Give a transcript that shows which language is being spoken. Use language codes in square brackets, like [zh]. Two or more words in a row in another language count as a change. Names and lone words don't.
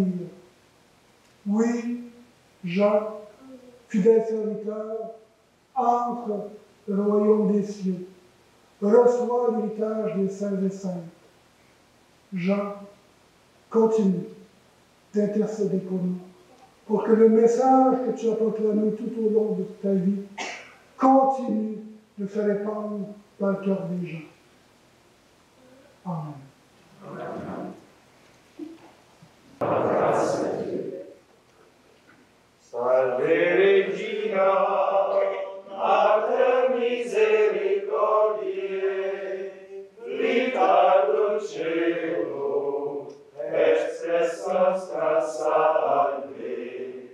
[fr] Oui, Jean, fidèle serviteur, entre le royaume des cieux, reçoit l'héritage des saints et saintes. Jean, continue d'intercéder pour nous, pour que le message que tu as proclamé tout au long de ta vie continue de se répandre dans le cœur des gens. Amen. [la] Salve Regina, Mater misericordiae, vita dulcedo, express nostra salve.